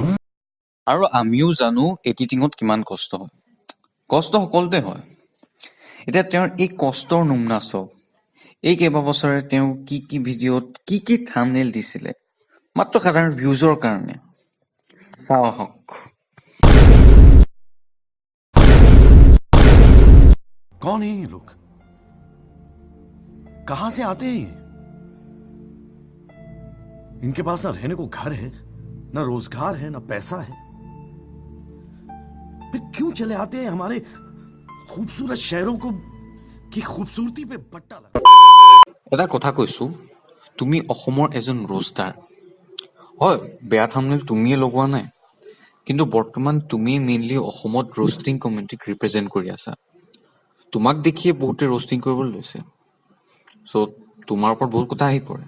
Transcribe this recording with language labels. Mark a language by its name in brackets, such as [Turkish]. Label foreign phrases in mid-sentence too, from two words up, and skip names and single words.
[Assamese] আৰু আমিও জানো এডিটিঙত কিমান কষ্ট হয়। কষ্ট সকলোতে হয়। এতিয়া তেওঁৰ এই কষ্টৰ নমুনা চাওক। এই কেইবাবছৰে তেওঁ কি ভিডিঅ'ত কি থাম্বনেইল দিছিলে, মাত্ৰ সাধাৰণ ভিউজৰ কাৰণে। চাওঁ আহক। [Hindi] कौन है ये लोग? कहां से आते हैं ये? इनके पास ना रहने को घर है, ना रोजगार है, ना पैसा है, फिर क्यों चले आते हैं हमारे खूबसूरत शहरों को की खूबसूरती पे बट्टा लगा। [Assamese] এটা কথা কৈছো, তুমি অসমৰ এজন ৰোষ্টাৰ হয়, বেয়া থাম্বনেইল তুমিয়ে লগোৱা নাই, কিন্তু বৰ্তমান তুমি মেইনলি অসমত [English] roasting communityk represent [Assamese] কৰি আছা। তোমাক দেখিয়ে বহুতে ৰোষ্টিং কৰিবলৈ লৈছে, চ' তোমাৰ ওপৰত বহুত কথা আহি পৰে।